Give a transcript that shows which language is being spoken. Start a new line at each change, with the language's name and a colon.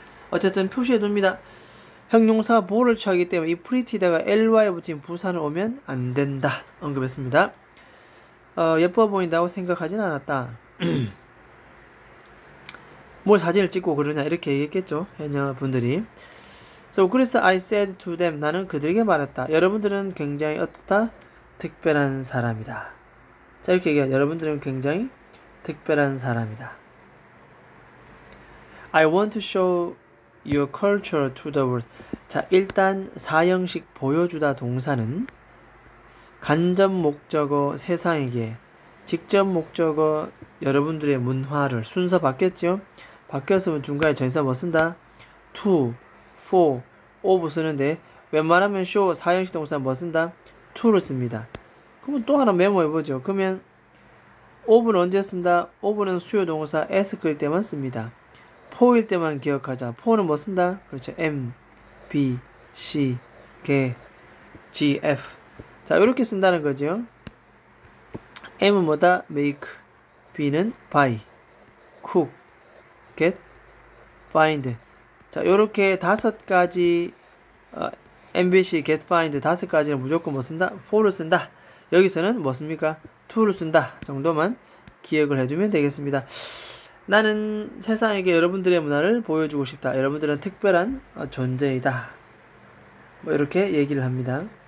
Korean: 어쨌든 표시해 둡니다. 형용사 보호를 취하기 때문에 이 pretty다가 ly에 붙인 부사는 오면 안 된다. 언급했습니다. 예뻐 보인다고 생각하진 않았다. 뭘 사진을 찍고 그러냐 이렇게 얘기했겠죠. 해녀분들이.
English: So
Korean: 그래서
English: I said to them
Korean: 나는 그들에게 말했다. 여러분들은 굉장히 어떻다? 특별한 사람이다. 자, 이렇게 얘기해요. 여러분들은 굉장히 특별한 사람이다.
English: I want to show your culture to the world.
Korean: 자, 일단 사형식 보여주다 동사는 간접 목적어 세상에게, 직접 목적어 여러분들의 문화를 순서 바뀌었죠? 바뀌었으면 중간에 전치사 뭐 쓴다? to, for, of 쓰는데 웬만하면 show 사형식 동사 뭐 쓴다? to를 씁니다. 그러면 또 하나 메모해보죠. 그러면 of는 언제 쓴다? of는 수요 동사 ask일 때만 씁니다. for일 때만 기억하자. for는 뭐 쓴다? 그렇죠. M, B, C, G, F. 자, 이렇게 쓴다는 거죠. M은 뭐다? make, B는 buy, cook, get, find. 자, 요렇게 5가지 MBC, get, find 5가지는 무조건 뭐 쓴다? for를 쓴다. 여기서는 뭐 씁니까? to를 쓴다 정도만 기억을 해주면 되겠습니다. 나는 세상에게 여러분들의 문화를 보여주고 싶다. 여러분들은 특별한 존재이다. 뭐 이렇게 얘기를 합니다.